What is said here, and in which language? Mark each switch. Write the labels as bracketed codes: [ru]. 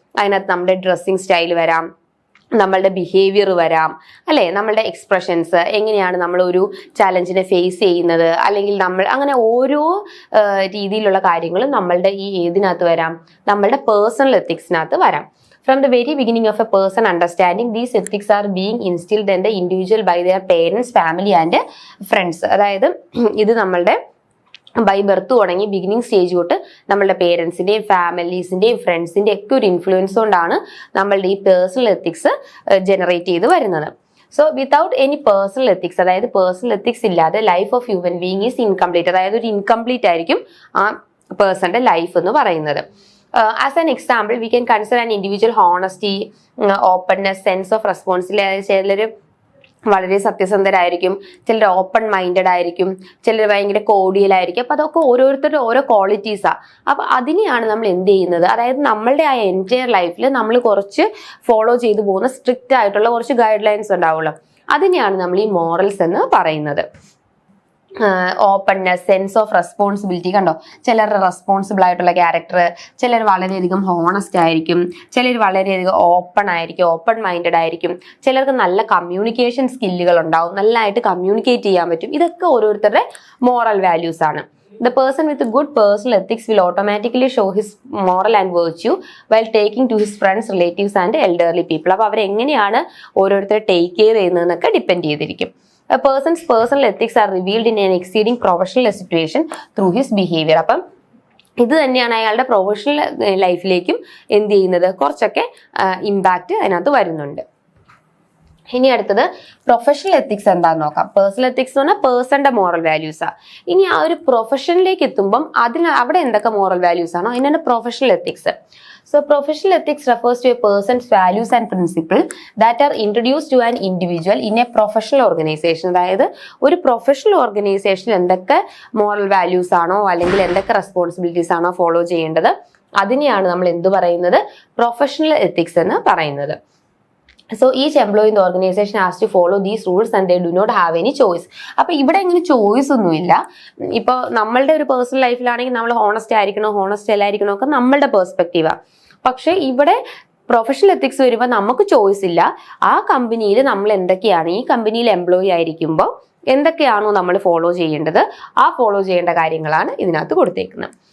[ml] അതിനകത്ത് നമ്മുടെ dressing style വരാം, നമ്മളുടെ ബിഹേവിയർ വരാം, അല്ലെ, നമ്മളുടെ എക്സ്പ്രഷൻസ്, എങ്ങനെയാണ് നമ്മൾ ഒരു ചാലഞ്ചിനെ ഫേസ് ചെയ്യുന്നത്, അല്ലെങ്കിൽ നമ്മൾ അങ്ങനെ ഓരോ രീതിയിലുള്ള കാര്യങ്ങളും നമ്മളുടെ ഈ ഏതിനകത്ത് വരാം, നമ്മളുടെ പേഴ്സണൽ എത്തിക്സിനകത്ത് വരാം. [en] From the very beginning of a person understanding, these ethics are being instilled in the individual by their parents, family and friends. [ml] അതായത് ഇത് നമ്മളുടെ ബൈ ബർത്ത് തുടങ്ങി ബിഗിനിങ് സ്റ്റേജ് തൊട്ട് നമ്മളുടെ പേരൻസിന്റെയും ഫാമിലീസിന്റെയും ഫ്രണ്ട്സിന്റെയും ഒക്കെ ഒരു ഇൻഫ്ലുവൻസ് കൊണ്ടാണ് നമ്മളുടെ ഈ പേഴ്സണൽ എത്തിക്സ് ജനറേറ്റ് ചെയ്ത് വരുന്നത്. [en] so without any personal ethics, [ml] അതായത് പേഴ്സണൽ എത്തിക്സ് ഇല്ലാതെ [en] Life of human being is incomplete. [ml] അതായത് ഒരു ഇൻകംപ്ലീറ്റ് ആയിരിക്കും ആ പേഴ്സന്റെ ലൈഫ് എന്ന് പറയുന്നത്. [en] As an example, we can consider an individual honesty, openness, sense of responsibility. [ml] ചിലർ വളരെ സത്യസന്ധരായിരിക്കും, ചിലർ ഓപ്പൺ മൈൻഡഡ് ആയിരിക്കും, ചിലർ ഭയങ്കര കോഡിയൽ ആയിരിക്കും. അപ്പൊ അതൊക്കെ ഓരോരുത്തരുടെ ഓരോ ക്വാളിറ്റീസാണ്. അപ്പൊ അതിനെയാണ് നമ്മൾ എന്ത് ചെയ്യുന്നത്, അതായത് നമ്മളുടെ ആ എൻറ്റയർ ലൈഫിൽ നമ്മൾ കുറച്ച് ഫോളോ ചെയ്തു പോകുന്ന സ്ട്രിക്റ്റ് ആയിട്ടുള്ള കുറച്ച് ഗൈഡ് ലൈൻസ് ഉണ്ടാവുമല്ലോ, അതിനെയാണ് നമ്മൾ ഈ മോറൽസ് എന്ന് പറയുന്നത്. Openness, sense of responsibility. കണ്ടോ, ചിലർ റെസ്പോൺസിബിൾ ആയിട്ടുള്ള ക്യാരക്ടർ, ചിലർ വളരെയധികം ഹോണസ്റ്റ് ആയിരിക്കും, ചിലർ വളരെയധികം ഓപ്പൺ ആയിരിക്കും, ഓപ്പൺ മൈൻഡഡ് ആയിരിക്കും, ചിലർക്ക് നല്ല കമ്മ്യൂണിക്കേഷൻ സ്കില്ലുകൾ ഉണ്ടാവും, നല്ലതായിട്ട് കമ്മ്യൂണിക്കേറ്റ് ചെയ്യാൻ പറ്റും. ഇതൊക്കെ ഓരോരുത്തരുടെ മോറൽ വാല്യൂസ് ആണ്. [en] The person with good personal ethics will automatically show his moral and virtue while taking to his friends, relatives and elderly people. [ml] അപ്പോൾ അവരെങ്ങനെയാണ് ഓരോരുത്തരെ ടേക്ക് കെയർ ചെയ്യുന്നതെന്നൊക്കെ ഡിപ്പെൻഡ് ചെയ്തിരിക്കും. [en] A person's personal ethics are revealed in an exceeding professional situation through his behavior. [ml] അപ്പം ഇത് തന്നെയാണ് അയാളുടെ professional ലൈഫിലേക്കും എന്ത് ചെയ്യുന്നത്, കുറച്ചൊക്കെ ഇമ്പാക്റ്റ് അതിനകത്ത് വരുന്നുണ്ട്. ഇനി അടുത്തത് പ്രൊഫഷണൽ എത്തിക്സ് എന്താന്ന് നോക്കാം. പേഴ്സണൽ എത്തിക്സ് എന്ന് പറഞ്ഞാൽ പേഴ്സന്റെ മോറൽ വാല്യൂസാണ്. ഇനി ആ ഒരു പ്രൊഫഷനിലേക്ക് എത്തുമ്പം അവിടെ എന്തൊക്കെ മോറൽ വാല്യൂസ് ആണോ അതിനാണ് professional ethics. [en] So professional ethics refers to a person's values and principles that are introduced to an individual in a professional organization. [ml] അതായത് ഒരു പ്രൊഫഷണൽ ഓർഗനൈസേഷനിൽ എന്തൊക്കെ മോറൽ വാല്യൂസ് ആണോ അല്ലെങ്കിൽ എന്തൊക്കെ റെസ്പോൺസിബിലിറ്റീസ് ആണോ ഫോളോ ചെയ്യേണ്ടത് അതിനെയാണ് നമ്മൾ എന്ത് പറയുന്നത്, പ്രൊഫഷണൽ എത്തിക്സ് എന്ന് പറയുന്നത്. [en] So each employee in the organization has to follow these rules and they do not have any choice. [ml] അപ്പൊ ഇവിടെ ഇങ്ങനെ ചോയ്സ് ഒന്നുമില്ല. ഇപ്പൊ നമ്മളുടെ ഒരു പേഴ്സണൽ ലൈഫിലാണെങ്കിൽ നമ്മൾ ഹോണസ്റ്റ് ആയിരിക്കണോ ഹോണസ്റ്റ് അല്ലായിരിക്കണോ ഒക്കെ നമ്മളുടെ പെർസ്പെക്റ്റീവാണ്. പക്ഷെ ഇവിടെ പ്രൊഫഷണൽ എത്തിക്സ് വരുമ്പോൾ നമുക്ക് ചോയ്സ് ഇല്ല. ആ കമ്പനിയിൽ നമ്മൾ എന്തൊക്കെയാണ്, ഈ കമ്പനിയിൽ എംപ്ലോയി ആയിരിക്കുമ്പോൾ എന്തൊക്കെയാണോ നമ്മൾ ഫോളോ ചെയ്യേണ്ടത് ആ ഫോളോ ചെയ്യേണ്ട കാര്യങ്ങളാണ് ഇതിനകത്ത് കൊടുത്തേക്കുന്നത്.